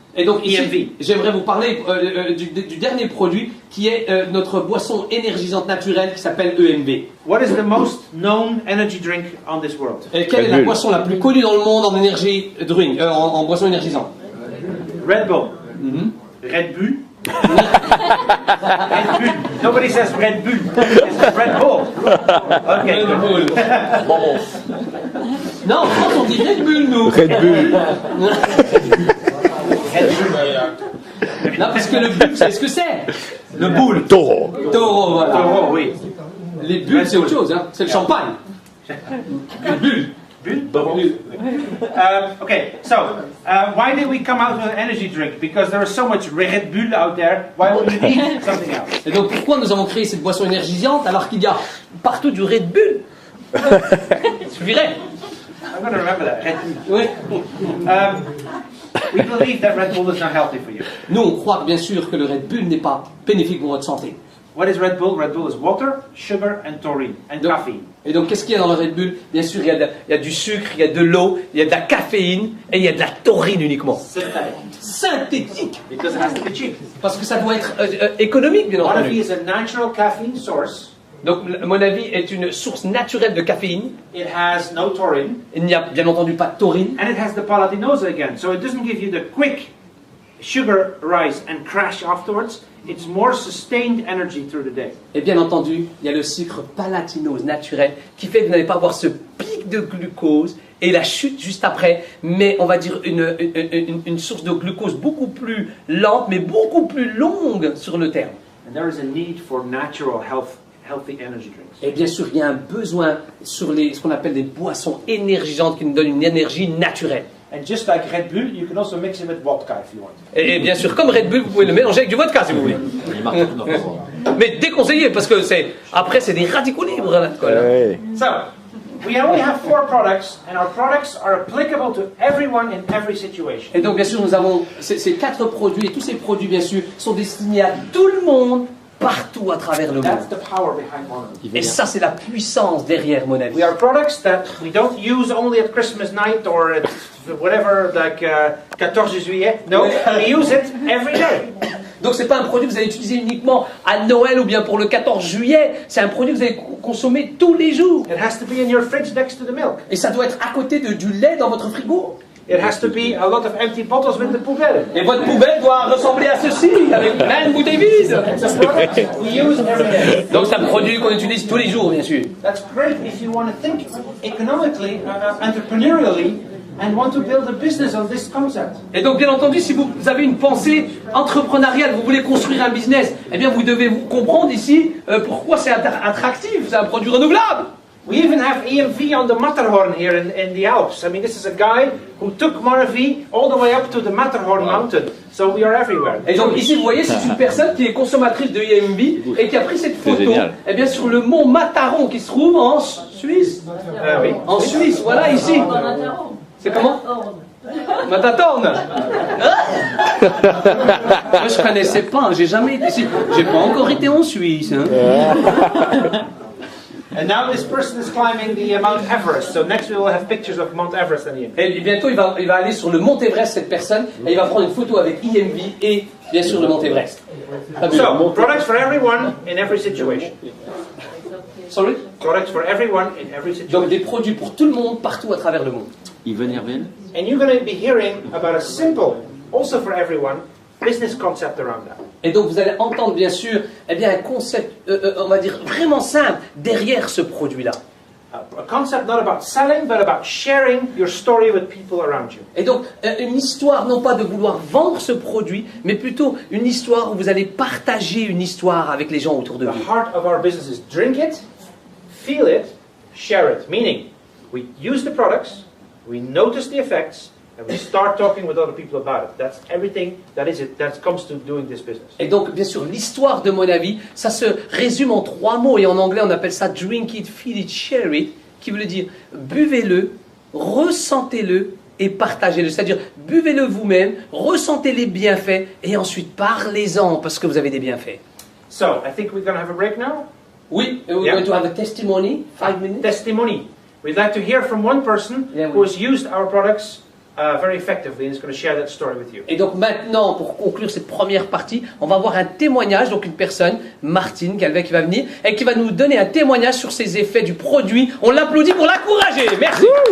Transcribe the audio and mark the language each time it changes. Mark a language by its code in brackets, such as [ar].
[fr] Et donc ici, EMV. j'aimerais vous parler du dernier produit qui est notre boisson énergisante naturelle qui s'appelle EMV. [en] What is the most known energy drink on this world? [fr] Et quelle est la boisson la plus connue dans le monde en énergie drink, en boisson énergisante? [en] Red Bull. Red Bull. Red Bull. Nobody says Red Bull. It's Red Bull. Okay. Red Bull. [fr] Non, en France on dit Red Bull, nous. Red Bull. Non, parce que le bull, c'est ce que c'est. Le bull. Taureau. Taureau, voilà. Oh, oui. Les bulles, c'est autre chose, hein. C'est le champagne. Les bulles. Bull? [en] Okay, so why did we come out with an energy drink? Because there is so much Red Bull out there. Why would we need something else? [fr] Et donc pourquoi nous avons créé cette boisson énergisante alors qu'il y a partout du Red Bull? Ça suffirait. [en] I'm going to remember that. Red Bull. [fr] Oui. [en] We believe that Red Bull is not healthy for you. [fr] Nous, on croit bien sûr que le Red Bull n'est pas bénéfique pour votre santé. [en] What is Red Bull? Red Bull is water, sugar, and taurine, and [fr] Donc- [en] caffeine. [fr] Et donc, qu'est-ce qu'il y a dans le Red Bull? Bien sûr, il y a du sucre, il y a de l'eau, il y a de la caféine et il y a de la taurine uniquement. [en] Synthetic. [fr] Synthétique. [en] Because it has to be cheap. [fr] Parce que ça doit être économique, bien Mon Avis [en] is a natural caffeine source. [fr] Donc, mon avis est une source naturelle de caféine. [en] It has no taurine, [fr] Il n'y a bien entendu pas de taurine. [en] and it has the palatinose again. So it doesn't give you the quick sugar rise and crash afterwards. It's more sustained energy through the day. [fr] Et bien entendu, il y a le sucre palatinose naturel qui fait que vous n'allez pas avoir ce pic de glucose et la chute juste après, mais on va dire une source de glucose beaucoup plus lente, mais beaucoup plus longue sur le terme. [en] And there is a need for natural healthy energy drinks. [fr] Et bien sûr, il y a un besoin sur ce qu'on appelle des boissons énergisantes qui nous donnent une énergie naturelle. [en] And just like Red Bull, you can also mix it with vodka if you want. [fr] Et bien sûr, comme Red Bull, vous pouvez le mélanger avec du vodka si vous voulez. Mais déconseillé parce que après c'est des radicaux libres l'alcool. Ouais. [en] So, we only have 4 products, and our products are applicable to everyone in every situation. [fr] Et donc bien sûr, nous avons ces 4 produits, et tous ces produits bien sûr sont destinés à tout le monde, partout à travers le monde. [en] That's the power behind Monavi. [fr] Et ça, c'est la puissance derrière mon avis. [en] We are products that we don't use only at Christmas night or at whatever, like 14 juillet. No, we use it every day. [fr] Donc c'est pas un produit que vous allez utiliser uniquement à Noël ou bien pour le 14 juillet. C'est un produit que vous allez consommer tous les jours. [en] It has to be in your fridge next to the milk. [fr] Et ça doit être à côté du lait dans votre frigo. [en] It has to be a lot of empty bottles with the poubelle. [fr] Et votre poubelle doit ressembler à ceci, avec plein de bouteilles vides. [en] It's a product we use every day. [fr] Donc c'est un produit qu'on utilise tous les jours, bien sûr. [en] That's great if you want to think economically, entrepreneurially, and want to build a business on this concept. [fr] Et donc bien entendu, si vous avez une pensée entrepreneuriale, vous voulez construire un business, eh bien vous devez vous comprendre ici pourquoi c'est attractif, c'est un produit renouvelable. [en] We even have EMV on the Matterhorn here in the Alps. I mean, this is a guy who took Monavi all the way up to the Matterhorn mountain. So we are everywhere. [fr] Et donc ici, vous voyez, c'est une personne qui est consommatrice de EMV et qui a pris cette photo eh bien, sur le mont Matterhorn qui se trouve en Suisse. Oui. En Suisse, voilà, ici. C'est comment Matterhorn. Moi, je connaissais pas, j'ai jamais été ici. J'ai pas encore été en Suisse. Hein. [en] And now this person is climbing the Mount Everest. So next we will have pictures of Mount Everest and EMV. [fr] Et bientôt, il va aller sur le Mont Everest, cette personne, et il va prendre une photo avec EMV et, bien sûr, le Mont Everest. [en] So, products for everyone in every situation. Sorry? Products for everyone in every situation. [fr] Donc, des produits pour tout le monde, partout à travers le monde. [en] And you're going to be hearing about a simple, also for everyone, business concept around that. [fr] Et donc, vous allez entendre, bien sûr, eh bien, un concept, on va dire, vraiment simple derrière ce produit-là. [en] A concept not about selling, but about sharing your story with people around you. [fr] Et donc, une histoire, non pas de vouloir vendre ce produit, mais plutôt une histoire où vous allez partager une histoire avec les gens autour de [en] The [fr] vous. [en] heart of our business is drink it, feel it, share it. Meaning, we use the products, we notice the effects, and we start talking with other people about it. That's everything that comes to doing this business. [fr] Et donc, bien sûr, l'histoire de mon avis, ça se résume en 3 mots, et en anglais, on appelle ça [en] drink it, feel it, share it, [fr] qui veut dire buvez-le, ressentez-le et partagez-le. C'est-à-dire, buvez-le vous-même, ressentez les bienfaits, et ensuite parlez-en, parce que vous avez des bienfaits. [en] So, I think we're going to have a break now. [fr] Oui, [en] we're going to have a testimony, 5 minutes. Testimony. We'd like to hear from one person who has used our products very effectively and is going to share that story with you. [fr] Et donc maintenant, pour conclure cette première partie, on va voir un témoignage, donc une personne, Martine Calvet, qui va venir et qui va nous donner un témoignage sur ses effets du produit. On l'applaudit pour l'encourager. Merci.